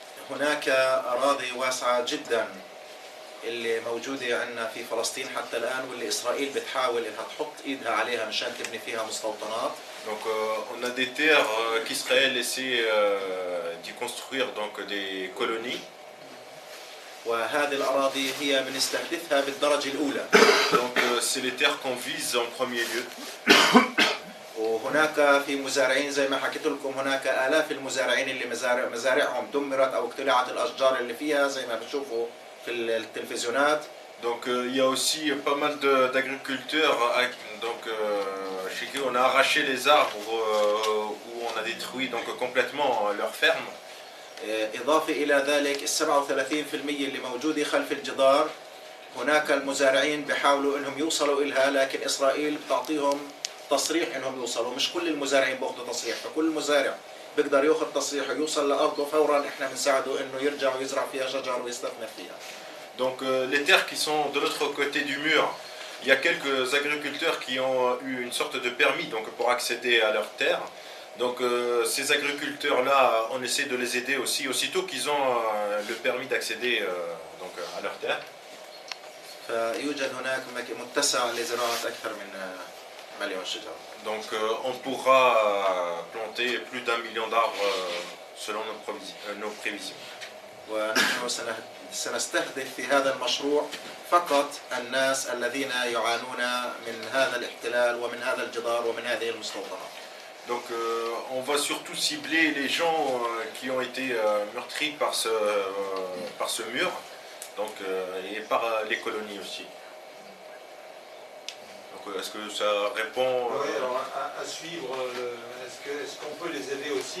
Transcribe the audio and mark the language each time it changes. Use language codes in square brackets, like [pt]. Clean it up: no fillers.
[ar] هناك أراضي واسعة جدا اللي موجودة عندنا في فلسطين حتى الآن واللي إسرائيل بتحاول إنها تحط إيدها عليها مشان تبني فيها مستوطنات. [fr] Donc on a des terres qu'Israël essaie d'y construire donc des colonies. [ar] وهذه الأراضي هي بنستهدفها بالدرجة الأولى. [fr] Donc c'est les terres qu'on vise en premier lieu. [ar] وهناك في مزارعين زي ما حكيت لكم هناك آلاف المزارعين اللي مزارعهم دمرت أو اقتلعت الأشجار اللي فيها زي ما بتشوفوا في التلفزيونات. [fr] Donc il y a aussi pas mal d'agriculteurs donc chez qui on a arraché les arbres où on a détruit donc complètement leurs fermes. [ar] إضافة إلى ذلك 37% اللي موجودة خلف الجدار هناك المزارعين بيحاولوا إنهم يوصلوا إلها لكن إسرائيل بتعطيهم تصريح انهم يوصلوا. مش كل المزارعين بياخذوا تصريح، فكل مزارع بيقدر ياخذ تصريح ويوصل لارضه فورا احنا بنساعده انه يرجع ويزرع فيها شجر ويستثمر فيها. [fr] Donc les terres qui sont de l'autre côté du mur, il y a quelques agriculteurs qui ont eu une sorte de permis donc pour accéder à leurs terres. Donc ces agriculteurs là, on essaie de les aider aussi aussitôt qu'ils ont le permis d'accéder donc à leurs terres. [ar] فيوجد هناك متسع لزراعة أكثر من مليون شجرة. [fr] Donc on pourra planter plus d'1 million d'arbres selon nos prévisions. [ar] ونحن سنستهدف في هذا المشروع فقط الناس الذين يعانون من هذا الاحتلال ومن هذا الجدار ومن هذه المستوطنات. [fr] Donc on va surtout cibler les gens qui ont été meurtris par ce mur, donc et par les colonies aussi. Est-ce que ça répond Oui, alors à suivre, est-ce qu'on peut les aider aussi?